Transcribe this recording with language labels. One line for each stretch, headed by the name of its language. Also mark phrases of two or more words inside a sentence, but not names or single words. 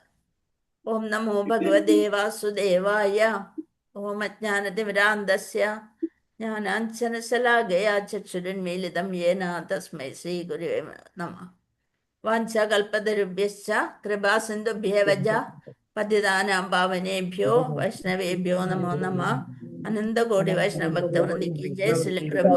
Sanskrit: ഓം നമോ ഭഗവതേ വാസുദേവായ. ഓം അജ്ഞാനതിമിരാന്തസ്യ ജ്ഞാനാഞ്ജനശലാകയാ ചക്ഷുരുന്മീലിതം യേന തസ്മൈ ശ്രീ ഗുരുവേ നമഃ. വാഞ്ചകൽപതരുഭ്യശ്ച കൃപാസിന്ധുഭ്യേവ പതിതാനാം പാവനേഭ്യോ വൈഷ്ണവേഭ്യോ നമോ നമഃ. അനന്തകോടി വൈഷ്ണവ ഭക്തവൃന്ദിക്ക് ജയ ശ്രീ പ്രഭു.